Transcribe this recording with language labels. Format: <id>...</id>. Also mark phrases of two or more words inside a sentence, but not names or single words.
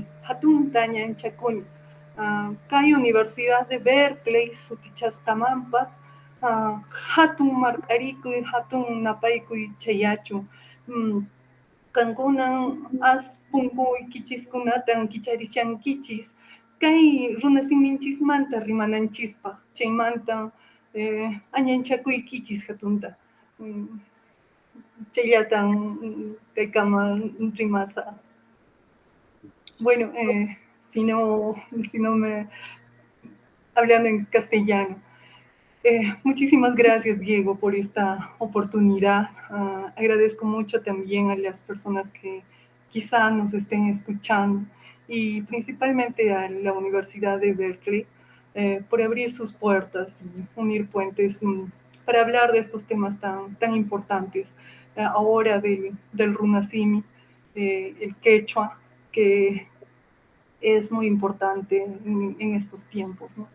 <qu>hatunta ñanchakuni kay Universidad de Berkeley sutichasqamanpas hatun mark'arikuy hatun napaykuy chayachu kankunan punkuy kichiskunatan kicharishankichis kay runasiminchismanta rimananchispaq chaymanta añanchakuykichis hatunta chayllatan kaykama rimasa.</qu> <es>Bueno, si no me hablando en castellano. Muchísimas gracias, Diego, por esta oportunidad. Agradezco mucho también a las personas que quizá nos estén escuchando y principalmente a la Universidad de Berkeley por abrir sus puertas y unir puentes para hablar de estos temas tan importantes ahora del runasimi, el quechua, que es muy importante en estos tiempos, ¿no?</es>